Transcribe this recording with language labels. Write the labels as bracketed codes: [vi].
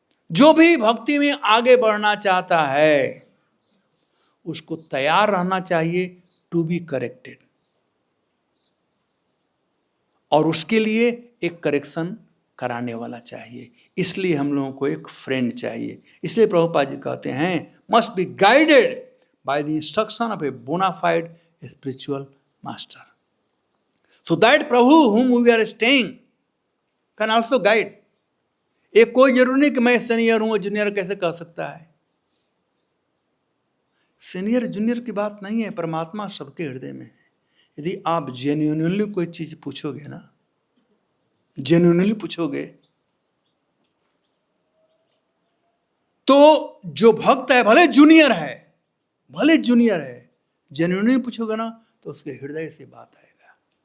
[hi] जो भी भक्ति में आगे बढ़ना चाहता है उसको तैयार रहना चाहिए [en] to be corrected, [hi] और उसके लिए एक करेक्शन कराने वाला चाहिए। इसलिए हम लोगों को एक फ्रेंड चाहिए। इसलिए प्रभुपाद जी कहते हैं [en] Must be guided by the instruction of a bona fide spiritual master. So that Prabhu whom we are staying can also guide. [hi] एक कोई जरूरी नहीं कि मैं सीनियर हूं जूनियर कैसे कह सकता है। सीनियर जूनियर की बात नहीं है, परमात्मा सबके हृदय में है। यदि आप जेन्युइनली कोई चीज पूछोगे ना, जेन्युइनली पूछोगे, तो जो भक्त है भले जूनियर है, जेन्युइनली पूछोगे ना तो उसके हृदय से बात आएगा।